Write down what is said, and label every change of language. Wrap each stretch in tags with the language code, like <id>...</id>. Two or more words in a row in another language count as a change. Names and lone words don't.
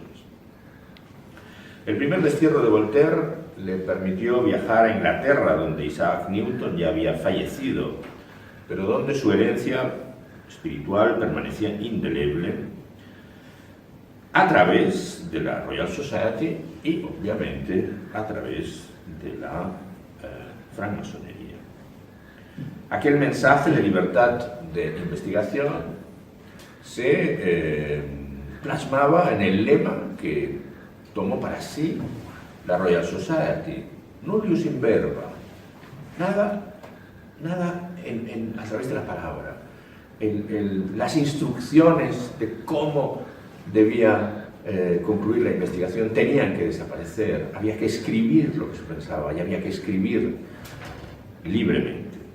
<es>El primer destierro de Voltaire le permitió viajar a Inglaterra, donde Isaac Newton ya había fallecido, pero donde su herencia espiritual permanecía indeleble a través de la Royal Society y, obviamente, a través de la francmasonería. Aquel mensaje de libertad de investigación se plasmaba en el lema que tomó para sí la Royal Society:</es> <la>nullius in verba,</la> <es>nada a través de la palabra. Las instrucciones de cómo debía concluir la investigación tenían que desaparecer, había que escribir lo que se pensaba y había que escribir libremente.</es>